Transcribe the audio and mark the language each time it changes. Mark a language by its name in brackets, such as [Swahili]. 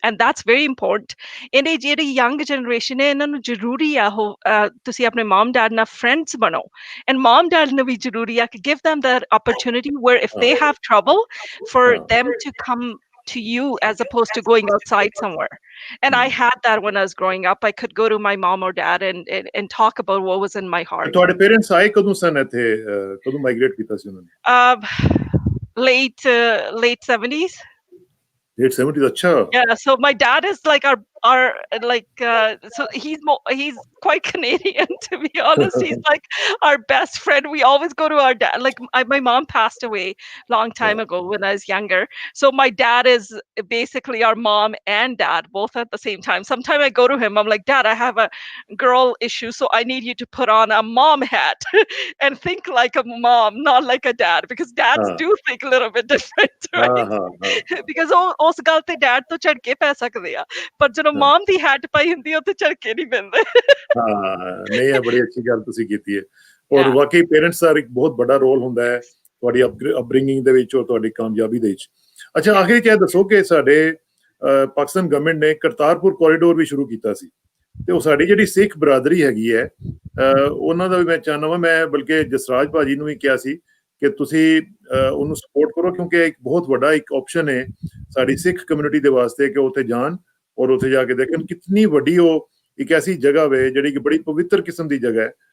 [English] And that's very important. [Punjabi] ਇਹਨੇ ਜਿਹੜੀ young generation ਹੈ ਇਹਨਾਂ ਨੂੰ ਜ਼ਰੂਰੀ ਆ ਉਹ ਤੁਸੀਂ ਆਪਣੇ mom dad ਨਾਲ friends ਬਣੋ, [English] and mom dad [Punjabi] ਨੂੰ ਵੀ ਜ਼ਰੂਰੀ ਆ ਕਿ [English] give them that opportunity where if they have trouble for them to come to you as opposed to going outside somewhere. And I had that when I was growing up. I could go to my mom or dad and talk about what was in my heart. [Punjabi] ਤੁਹਾਡੇ parents ਆਏ ਕਦੋਂ ਸਨ ਇੱਥੇ, ਕਦੋਂ migrate ਕੀਤਾ ਸੀ ਉਹਨਾਂ ਨੇ? [English] Late 70s. Late 70s, अच्छा. Yeah, so my dad is like our like so he's quite Canadian, to be honest. He's like our best friend. We always go to our dad. Like my mom passed away long time ago when I was younger. So my dad is basically our mom and dad both at the same time. Sometimes I go to him, I'm like, Dad, I have a girl issue, so I need you to put on a mom hat and think like a mom, not like a dad, because dads do think a little bit different, right? [Punjabi] Because ਉਸ ਗੱਲ ਤੇ dad ਤੋਂ ਝੜ ਕੇ ਪੈ ਸਕਦੇ ਆ, ਪਰ ਜਦੋਂ ਮਮ ਦੀ ਹੈਟ ਪਾਈ ਹੁੰਦੀ ਉੱਥੇ ਝੜ ਕੇ ਨਹੀਂ ਪੈਂਦੇ। ਹਾਂ, ਨਹੀਂ, ਇਹ ਬੜੀ ਅੱਛੀ ਗੱਲ ਤੁਸੀਂ ਕੀਤੀ ਹੈ, ਔਰ ਵਾਕਈ ਪੇਰੈਂਟਸ ਦਾ ਇੱਕ ਬਹੁਤ ਵੱਡਾ ਰੋਲ ਹੁੰਦਾ ਹੈ ਤੁਹਾਡੀ ਅਪਬ੍ਰਿੰਗਿੰਗ ਦੇ ਵਿੱਚ ਔਰ ਤੁਹਾਡੀ ਕਾਮਯਾਬੀ ਦੇ ਵਿੱਚ। ਅੱਛਾ, ਆਖਿਰ ਚ ਇਹ ਦੱਸੋ ਕਿ ਸਾਡੇ ਪਾਕਿਸਤਾਨ ਗਵਰਨਮੈਂਟ ਨੇ ਕਰਤਾਰਪੁਰ ਕੋਰੀਡੋਰ ਵੀ ਸ਼ੁਰੂ ਕੀਤਾ ਸੀ, ਤੇ ਉਹ ਸਾਡੀ ਜਿਹੜੀ ਸਿੱਖ ਬਰਾਦਰੀ ਹੈਗੀ ਹੈ ਉਹਨਾਂ ਦਾ ਵੀ ਮੈਂ ਚਾਹੁੰਦਾ ਵਾਂ, ਮੈਂ ਬਲਕਿ ਜਸਰਾਜ ਭਾਜੀ ਨੂੰ ਵੀ ਕਿਹਾ ਸੀ ਕਿ ਤੁਸੀਂ ਉਹਨੂੰ ਸਪੋਰਟ ਕਰੋ, ਕਿਉਂਕਿ ਇੱਕ ਬਹੁਤ ਵੱਡਾ ਇੱਕ ਆਪਸ਼ਨ ਹੈ ਸਾਡੀ ਸਿੱਖ ਕਮਿਊਨਿਟੀ ਦੇ ਵਾਸਤੇ ਕਿ ਉੱਥੇ ਜਾਣ ਔਰ ਉੱਥੇ ਜਾ ਕੇ ਦੇਖਣ ਕਿਤਨੀ ਵੱਡੀ ਉਹ ਇੱਕ ਐਸੀ ਜਗ੍ਹਾ ਵੇ ਜਿਹੜੀ ਕਿ ਬੜੀ ਪਵਿੱਤਰ ਕਿਸਮ ਦੀ ਜਗ੍ਹਾ ਹੈ।